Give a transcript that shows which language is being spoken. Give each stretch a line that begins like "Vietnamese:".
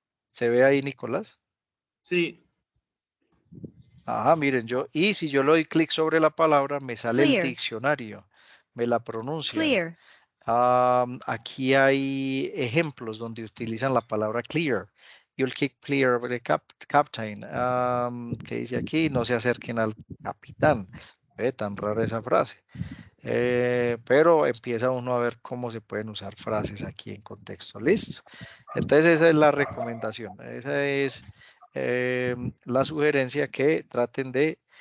Spanish: ¿Se ve ahí, Nicolás? Sí. Ajá, miren, y si yo le doy clic sobre la palabra, me sale el diccionario, me la pronuncia. Aquí hay ejemplos donde utilizan la palabra clear.
English: You'll keep clear of the captain.
Spanish: ¿Qué dice aquí? No se acerquen al capitán. Ve, tan rara esa frase. Pero empieza uno a ver cómo se pueden usar frases aquí en contexto. ¿Listo? Entonces esa es la recomendación. Esa es la sugerencia que traten de...